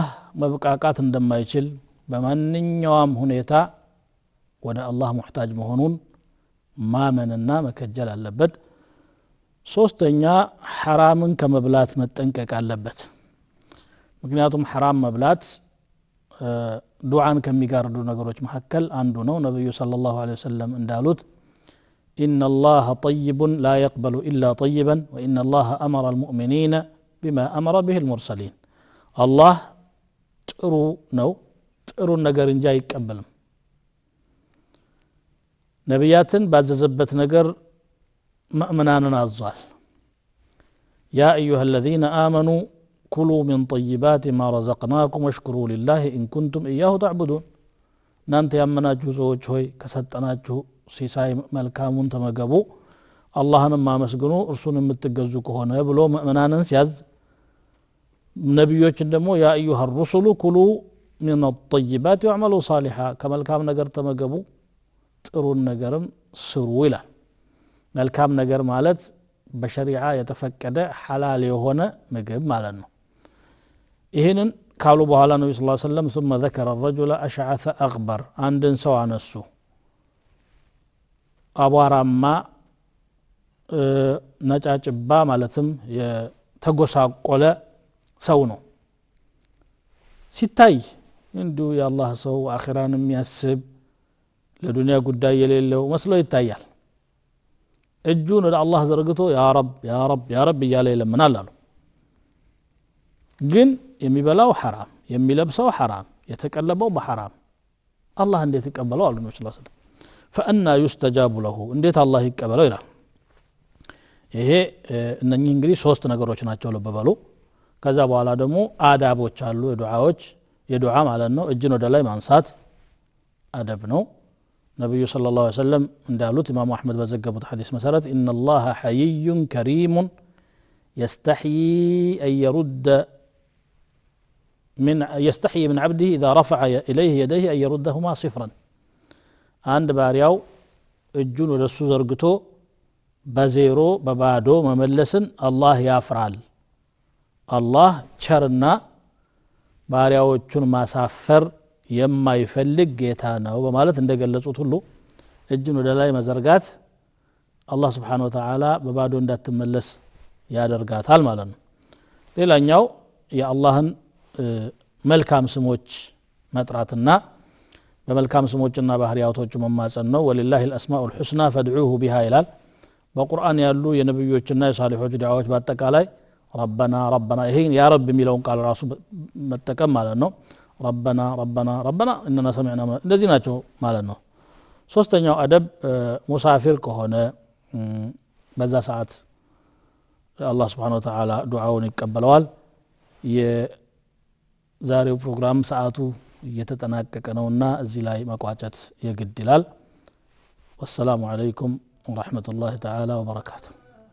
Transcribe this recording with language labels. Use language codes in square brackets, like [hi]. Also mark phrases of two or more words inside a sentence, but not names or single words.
[am] መብቃቃት እንደማይችል በማንኛውም ሁኔታ ወደ አላህ ሙህታጅ መሆኑን ማመንና መከጀል አለበት። ሶስተኛ ሐራምን ከመብላት መጠንቀቅ አለበት። ምክንያቱም ሐራም መብላት ዱዓን ከሚጋርዱ ነገሮች መካከል አንዱ ነው። ነብዩ [ar] صلى الله عليه وسلم [am] እንዳሉት [ar] إن الله طيب لا يقبل إلا طيبا وإن الله أمر المؤمنين بما أمر به المرسلين [am] الله ጥሩ ነው ጥሩ ነገር እንጂ አይቀበልም። ነቢያትን ባዘዘበት ነገር ሙእሚናንን አዟል። [ar] يا أيها الذين آمنوا كلوا من طيبات ما رزقناكم واشكروا لله إن كنتم إياه تعبدون [am] እናንተ ያመናችሁ ሰዎች ሆይ ከሰጠናችሁ ሲሳይ መልካሙን ተመገቡ አላህንም አመስግኑ እርሱን የምትገዙ ከሆነ ብሎ ሙእሚናንን ሲያዝ ነብዮችን ደግሞ [ar] يا أيها الرسل كلوا من الطيبات واعملوا صالحا [am] ከመልካም ነገር ተመገቡ ጥሩን ነገርም ስሩ ይላል። መልካም ነገር ማለት በሸሪዓ የተፈቀደ ሐላል የሆነ ምግብ ማለት ነው። ይሄንን ካሉ በኋላ ነብዩ [ar] صلى الله عليه وسلم ثم ذكر الرجل أشعث أغبر [am] አንድን ሰው አነሱ አቧራማ ነጫጭባ ማለትም የተጎሳቆለ ሰው ነው። ሲታይ እንዲሁ የአላህ ሰው አኺራን የሚያስብ ለዱንያ ጉዳይ የሌለው መስሎ ይታያል። እጁን ወደ አላህ ዘርግቶ [ar] يا رب يا رب يا رب [am] እያለ ይለምናል አሉ። ግን የሚበላው ሐራም የሚለብሰው ሐራም የተቀለበው በሐራም አላህ እንዴት ይቀበለው አሉ ነብዩ [ar] صلى الله عليه وسلم። فأنا يستجاب له [am] እንዴት አላህ ይቀበለው ይላል። ይሄ እነኚህ እንግዲህ ሶስት ነገሮች ናቸው ልብ በሉ። ከዛ በኋላ ደግሞ አዳቦች አሉ የዱዓዎች የዱዓ ማለት ነው። እጅን ወደ ላይ ማንሳት አደብ ነው። ነብዩ [ar] صلى الله عليه وسلم [am] እንዳሉት ኢማሙ አህመድ በዘገቡት ሐዲስ መሰረት [ar] ان الله حيي كريم يستحيي ان يرد من يستحي من عبده إذا رفع إليه يديه أن يردهما صفرا عند بارياو [am] እጁን ወደሱ ዘርግቶ በዜሮ በባዶ መመለስን አላህ ያፍራል አላህ ቸርና ባሪያዎቹን ማሳፈር የማይፈልግ ጌታ ነው በማለት እንደገለጹት ሁሉ እጁን ወደ ላይ መዘርጋት አላህ [ar] سبحانه وتعالى [am] በባዶ እንዳትመለስ ያደርጋታል ማለት ነው ሌላኛው የአላህን መልካም ስሞች መጥራትና በመልካም ስሞችና ባህሪያቶቹ መማጸን ነው [ar] ولله الأسماء الحسنى فادعوه بها [am] ይላል በቁርአን ያሉ የነብዮችና የሳሊሖች ዱዓዎች በአጠቃላይ [ar] ربنا ربنا [am] ይሄን [ar] يا رب [am] የሚለውን ቃል ራሱ መጠቀም ማለት ነው [ar] ربنا ربنا ربنا اننا سمعنا [am] እንደዚህ ናቸው ማለት ነው ሶስተኛው አደብ ሙሳፊር ከሆነ በዛ ሰዓት አላህ [ar] سبحانه وتعالى [am] ዱዓውን ይቀበለዋል የዛሬው ፕሮግራም ሰዓቱ እየተጠናቀቀ ነውና እዚህ ላይ መቋጨት የግድ ይላል [ar] والسلام عليكم ورحمة الله تعالى وبركاته